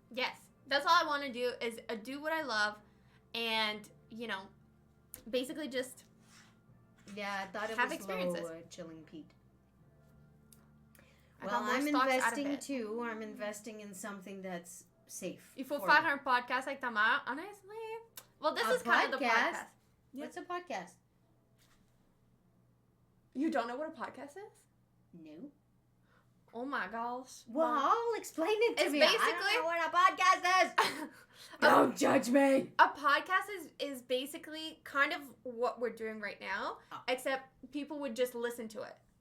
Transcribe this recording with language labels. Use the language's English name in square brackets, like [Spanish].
[English] Yes. That's all I want to do is do what I love and, you know, basically just yeah, I thought it have was experiences. Low, Chilling Pete. Well, I'm investing too. I'm investing in something that's safe. [French] Il faut faire un podcast avec ta mère, [English] honestly. Well, this is kind of the podcast. What's a podcast? You don't know what a podcast is? No. Oh my gosh. Well, explain it to It's me. basically- I don't know what a podcast is. Don't judge me. A podcast is basically kind of what we're doing right now, except people would just listen to it.